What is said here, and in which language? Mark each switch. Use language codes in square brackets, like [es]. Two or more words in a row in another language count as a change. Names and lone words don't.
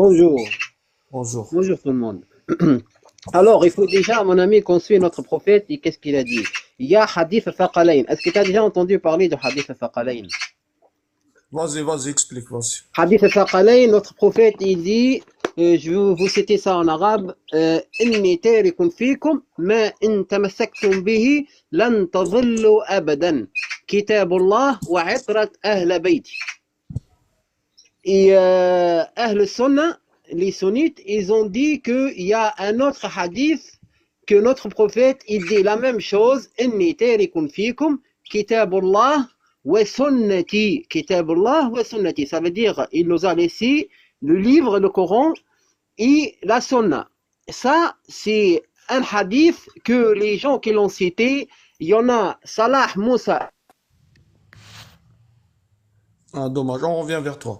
[fr] Bonjour tout le monde. Alors, il faut déjà, mon ami, qu'on suit notre prophète et qu'est-ce qu'il a dit? Il y a hadith Thaqalayn. Est-ce que tu as déjà entendu parler de hadith Thaqalayn? Vas-y, explique, vas-y. Hadith Thaqalayn, notre prophète, il dit, je vais vous citer ça en arabe, [ar] إني تارك فيكم ما إن تمسكتم به لن تضلوا أبدا. كتاب الله وعترة أهل بيتي. [fr] Et [ar] أهل السنة, [fr] les sunnites, ils ont dit qu'il y a un autre hadith que notre prophète, il dit la même chose. [ar] إني تارك فيكم كتاب الله وسنتي. كتاب الله وسنتي. [fr] Ça veut dire, il nous a laissé le livre, le Coran et la Sunna. Ça, c'est un hadith que les gens qui l'ont cité, il y en a Salah Moussa. Ah, dommage, on revient vers toi.